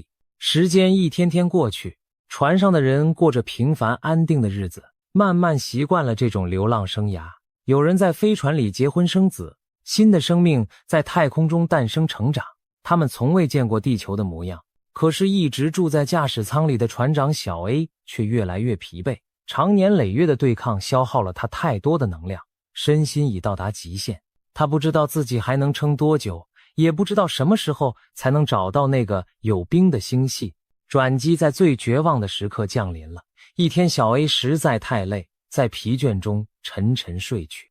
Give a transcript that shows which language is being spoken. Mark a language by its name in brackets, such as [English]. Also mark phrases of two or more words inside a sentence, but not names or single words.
[Chinese] 時間一天天過去，船上的人過着平凡安定的日子，慢慢習慣了這種流浪生涯。有人在飛船裡結婚生子，新的生命在太空中誕生成長。他們從未見過地球的模樣，可是一直住在駕駛艙裡的船長小 A 卻越來越疲憊。長年累月的對抗消耗了他太多的能量，身心已到達極限。他不知道自己還能撐多久，也不知道什麼時候才能找到那個有冰的星系。轉機在最絕望的時刻降臨了。一天，小 A 實在太累，在疲倦中沉沉睡去。